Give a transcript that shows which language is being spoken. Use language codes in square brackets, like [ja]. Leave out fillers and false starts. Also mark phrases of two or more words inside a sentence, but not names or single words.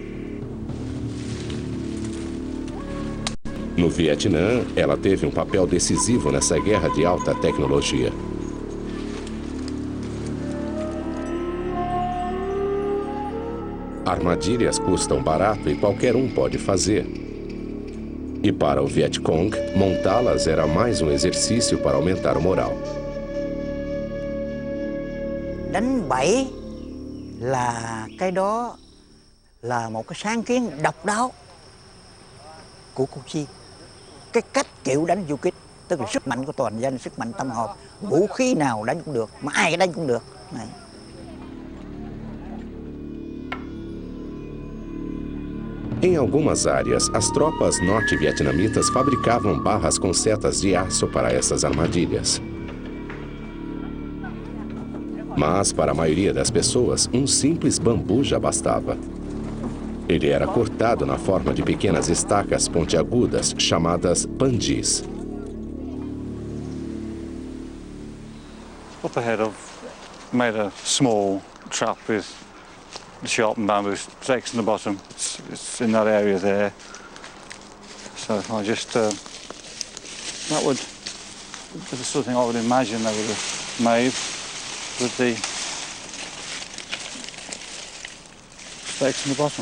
[pt] No Vietnã, ela teve um papel decisivo nessa guerra de alta tecnologia. Armadilhas custam barato e qualquer um pode fazer. E para o Vietcong, montá-las era mais um exercício para aumentar o moral. [vi] Đánh bẫy là cái đó là một cái sáng kiến độc đáo của Cô Chi. Cái cách chịu đánh du kích, tức là sức mạnh của toàn dân, sức mạnh tâm hồn, vũ khí nào đánh cũng được, mà ai đánh cũng được. Này. [pt] Em algumas áreas, as tropas norte-vietnamitas fabricavam barras com setas de aço para essas armadilhas. Mas, para a maioria das pessoas, um simples bambu já bastava. Ele era cortado na forma de pequenas estacas pontiagudas, chamadas pandis. [en] Up ahead I've made a small trap with sharpened bamboo stakes in the bottom. It's in that area there. So I just, that would, this is something I would imagine they would have made with the stakes in the bottom.